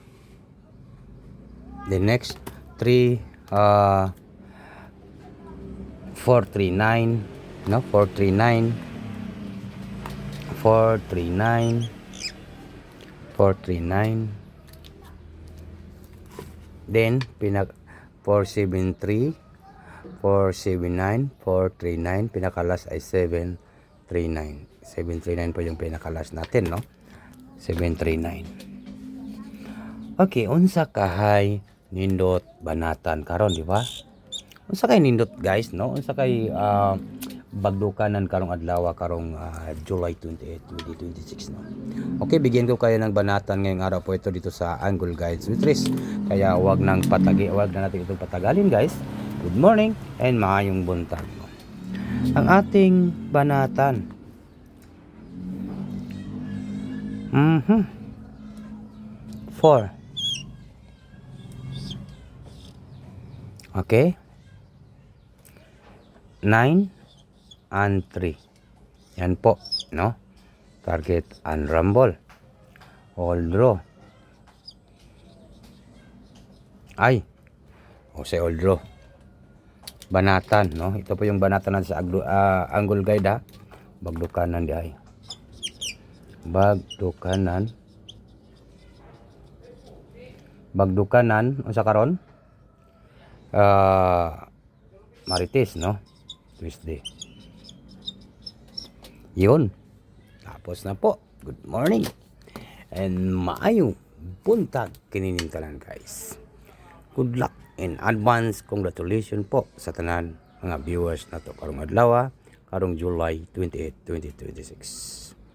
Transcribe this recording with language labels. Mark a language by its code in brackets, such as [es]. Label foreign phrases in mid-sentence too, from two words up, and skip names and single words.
[en] The next 3 439 no, 439 439 439 Then 473, 479, 439, [tl] pinakalas ay 739. 739 po yung pinakalas natin, no? 739. [ceb] Okay, unsa kahay nindot banatan karon, di ba? Unsa kay nindot guys, no? Unsa kay bagdukanan karong adlaw karong July 28, 2026, no? [tl] Okay, bigyan ko kayo ng banatan ngayong araw po ito dito sa Angle Guides with Riz. Kaya wag na natin itong patagalin, guys. [en] Good morning and [ceb] maayong buntag, [en] no? [tl] Ang ating banatan. 4. Okay? 9 and 3. Yan po, [en] no? Target and rumble. All draw. Ay. O say all draw. [tl] Banatan, no? Ito po yung banatan natin sa Angle Guide, [ceb] ha? Bagdukanan di ay. Bagdukanan unsa karon? Marites, no? Tuesday. Yun. [tl] Tapos na po. [en] Good morning. [ceb] And maayong buntag kinining tanan, guys. [en] Good luck in advance. [ceb] Congratulations po sa tanan mga viewers na to karong adlaw karong July 28, 2026.